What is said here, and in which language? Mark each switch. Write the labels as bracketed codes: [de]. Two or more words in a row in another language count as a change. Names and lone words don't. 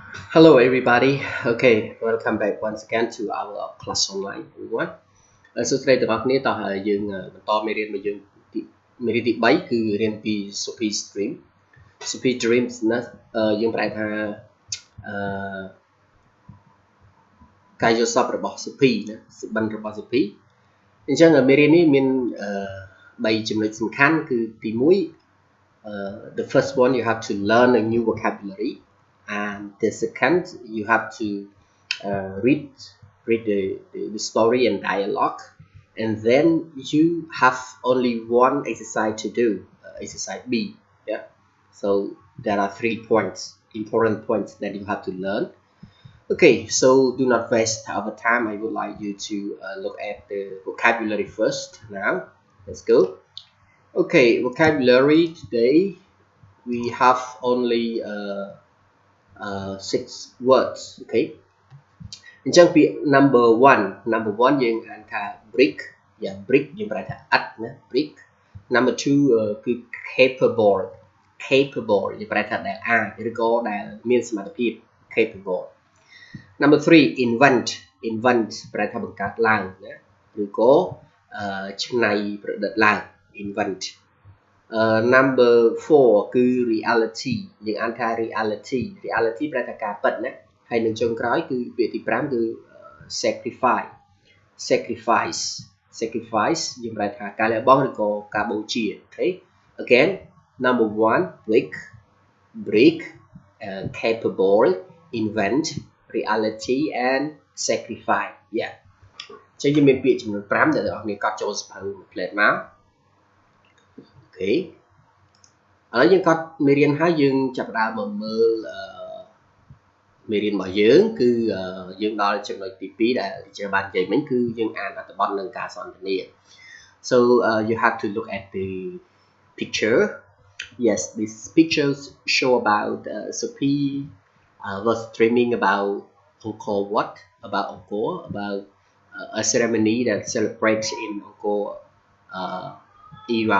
[en] Hello everybody. Okay, welcome back once again to our class online everyone. [km] សួស្តីទាំងអស់គ្នាតោះយើងបន្តមេរៀនរបស់យើងទី3គឺរៀនពី Sophy Stream Sophy Dreams ណាយើងប្រែថា ការយល់សប្តិរបស់ Sophy ណាសុបិនរបស់ Sophy អញ្ចឹងមេរៀននេះមាន3ចំណុចសំខាន់គឺទី1 [en] the first one you have to learn a new vocabulary and the second you have to read the story and dialogue and then you have only one exercise to do exercise B. Yeah, so there are 3 points, important points that you have to learn. Okay, so do not waste our time. I would like you to look at the vocabulary first. Now let's go. Okay, vocabulary today we have only 6 words. [km] Okay, អញ្ចឹងពាក្យ [en] number one [km] យើងអានថា brick យ៉ាង brick យើងប្រែថាឥដ្ឋណា brick. [en] number 2 [km] គឺ capable យើងប្រែថាដែលអាចឬក៏ដែលមានសមត្ថភាព capable. [en] number 3 [km] invent ប្រែថាបង្កើតឡើងណាឬក៏ច្នៃប្រឌិតឡើង invent. [en] number 4 [km] គឺ reality យើងអានថា reality ប្រែថាការពិតណាហើយនឹងចុងក្រោយគឺពាក្យទី5គឺ sacrifice យើងប្រែថាការលះបង់ឬក៏ការបូជា [en] okay again number 1 brick capable invent reality and sacrifice. [km] Yeah ចឹងយើងមានពាក្យចំនួន5ដែលអ្នកនរគ្នាកត់ចូលសៀវភៅមួយផ្លែតមក okay ឥឡូវយើងកត់មេរៀនហើយយើងចាប់ផ្ដើមមកមើលមេរៀនរបស់យើងគឺយើងដល់ចំណុចទី2ដែលជាបាននិយាយមិញគឺយើងអានអត្ថបទនិងការសន្ទនា [en] so you have to look at the picture. Yes, these pictures show about Sophie was dreaming about Angkor Wat, about a ceremony that celebrates in Angkor era.